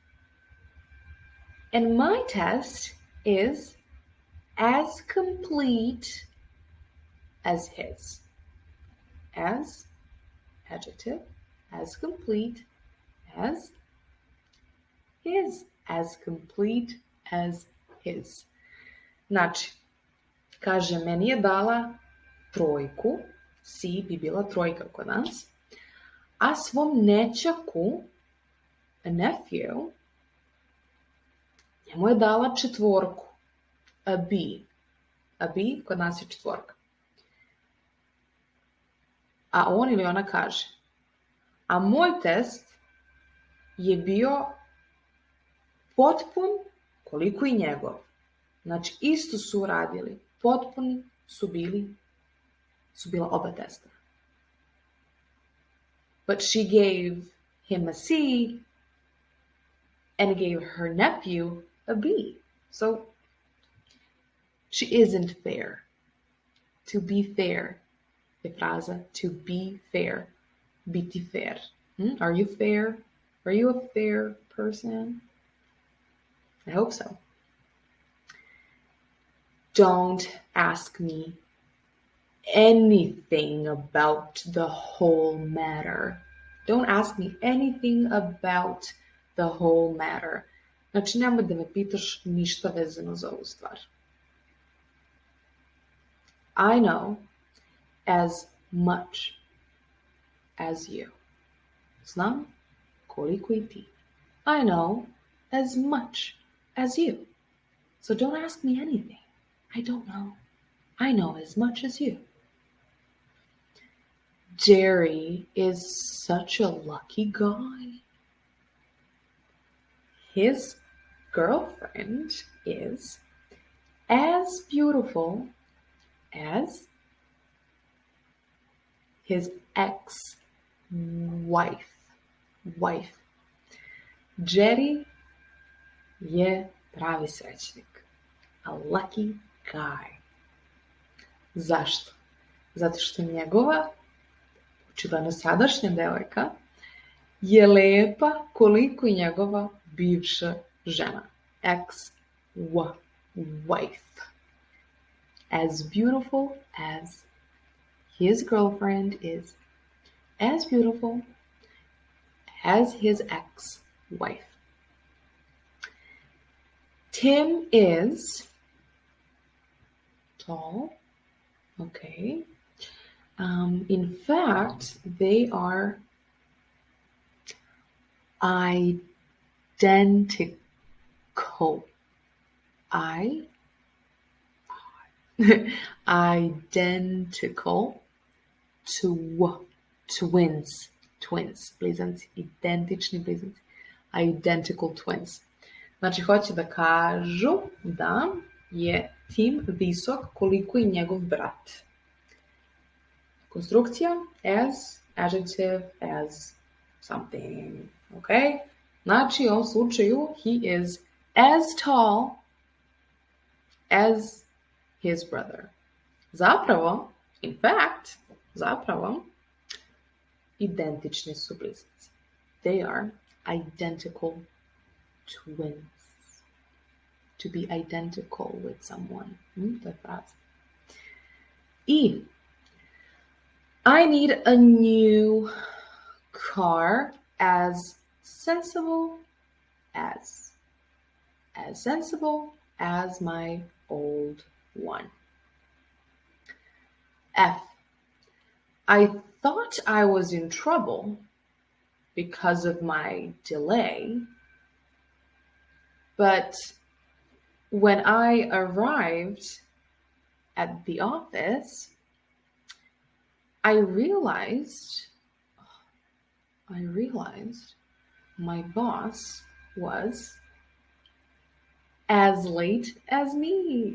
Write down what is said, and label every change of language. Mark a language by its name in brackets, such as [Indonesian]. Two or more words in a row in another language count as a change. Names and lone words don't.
[English] And my test is as complete as his. As, adjective, as complete as his. As complete as his. [Serbian] Znači, kaže, meni je dala trojku, C bi bila trojka kod nas, a svom nećaku [English] a nephew, [Serbian] njemu je dala 4, a B. A B kod nas je 4. A on ili ona kaže, a moj test je bio potpun koliko i njegov. Znači, isto su uradili. Potpuni su bila oba testa. [English] But she gave him a C and gave her nephew a B. So, she isn't fair. To be fair [Serbian] je fraza [English] to be fair. [Serbian] Biti fair. [English] Are you fair? Are you a fair person? I hope so. Don't ask me anything about the whole matter. Don't ask me anything about the whole matter. [Serbian] Znači, nemoj da me pitaš ništa vezano za ovu stvar. [English] I know as much as you. [Serbian] Znam koliko i ti. [English] I know as much as you. So don't ask me anything. I don't know. I know as much as you. Jerry is such a lucky guy. His girlfriend is as beautiful as his ex-wife. [Serbian] Jerry je pravi srećnik. [English] A lucky guy. [Serbian] Zašto? Zato što njegova, očigledno sadašnja devojka, je lepa koliko i njegova bivša žena. [English] Ex-wife. As beautiful as his girlfriend is. As beautiful as his ex-wife. Tim is tall. Okay. In fact, they are identical. Identical to twins. [Serbian] Blizanci. Identični blizanci. [English] Identical twins. [Serbian] Znači, hoće da kažu da je Tim visok koliko i njegov brat. [English] Konstrukcija as, adjective, as something. [Serbian] Ok? Znači, u ovom slučaju, [English] he is as tall as his brother. Zapravo, in fact, [Serbian] identični su blizanci. [English] They are identical twins. To be identical with someone. [Serbian] To je fraza. [English] I I need a new car as sensible as my old one. F. I thought I was in trouble because of my delay, but when I arrived at the office, I realized my boss was as late as me.